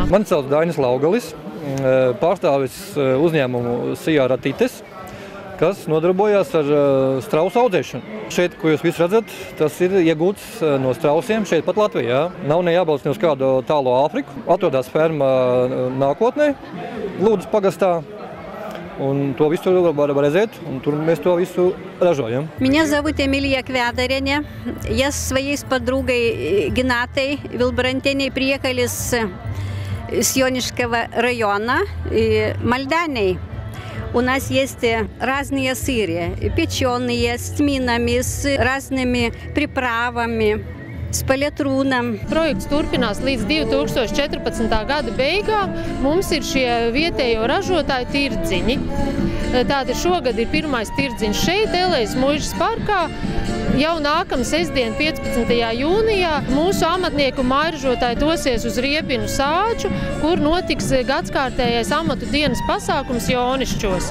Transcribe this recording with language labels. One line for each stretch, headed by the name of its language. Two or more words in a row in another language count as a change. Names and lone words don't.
Latvian: Mani sauc Dainis Laugalis, pārstāvis uzņēmumu Sijāra Tites, kas nodarbojās ar strausu audzēšanu. Šeit, ko jūs visi redzat, tas ir iegūts no strausiem šeit pat Latvijā. Nav ne jābrauc ne uz kādu tālo Āfriku. Atrodas ferma Nākotnē, Lūdzes pagastā. Un to visu var redzēt, un tur mēs то visu рожаем.
Russian: Меня зовут Эмилия Квядариня. Я со своей подругой Генатой Вилбрантеней приехали с Йонишского района, Молдании. У нас есть разные сыры, печеные, с тминами, с разными приправами, с палетруном.
Latvian: Projekts turpinās līdz 2014. gada beigām. Mums ir šie vietējo ražotāju tirdziņi. Tātad šogad ir pirmais tirdziņš šeit, Elejas muižas parkā. Jau nākamā sestdien, 15. jūnijā, mūsu amatnieku mājražotāji dosies uz Riebinu sāģu, kur notiks gadskārtējais amatu dienas pasākums Jonišķos.